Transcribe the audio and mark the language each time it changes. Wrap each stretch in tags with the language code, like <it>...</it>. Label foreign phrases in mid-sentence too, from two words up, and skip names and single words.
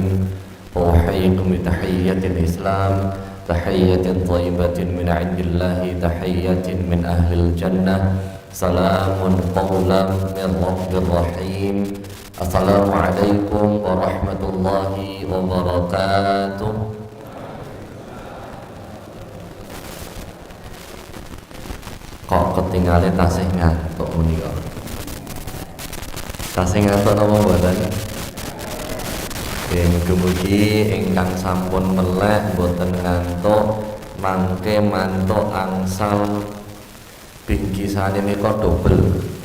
<ar>أحييكم بتحية الإسلام، تحية طيبة من عند الله، تحية من أهل الجنة. سلام قولا من رب رحيم. السلام عليكم ورحمة الله وبركاته.</ar> <jv>Kok ketinggalan tasih ngantuk menika? Tasih ngantuk napa mboten? Mugi-mugi ingkang sampun melek mboten ngantuk, mangke mantuk angsal bingkisane nika dobel.</jv>